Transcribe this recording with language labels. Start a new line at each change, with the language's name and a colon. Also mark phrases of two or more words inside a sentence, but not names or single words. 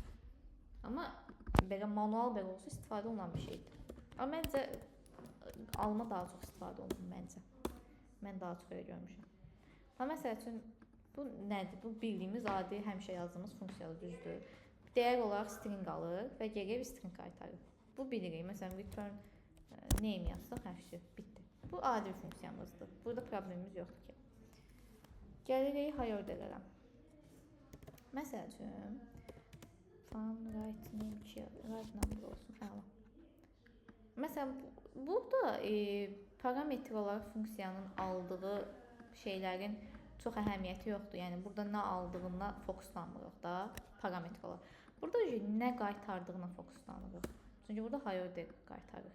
Azerbaijani: Amma belə manual belə olsa istifadə olunan bir şeydir. Amma məncə alma daha çox istifadə olunur məncə. Mən daha çox elə görmüşəm. Məsəl üçün bu nədir? Bu bildiyimiz adi həmişə yazdığımız funksiyadır, düzdür. dəyər olaraq string alır və geriyə bir string qaytarır. Bu bilirik. Məsələn,
English: return name
Azerbaijani: yazsaq, hər bitdi. Bu adi bir funksiyamızdır. Burada problemimiz yoxdur ki. Gəlirik
English: high orderlərə.
Azerbaijani: Məsəl üçün,
English: right name 2, right number
Azerbaijani: olsun. Əla. Məsələn, burada parametr olaraq funksiyanın aldığı şeylərin çox əhəmiyyəti yoxdur. Yəni, burada nə aldığına fokuslanmırıq da, parametr olaraq. Burada nə qaytardığına fokuslanırıq. Çünki burada
English: high order
Azerbaijani: qaytarır.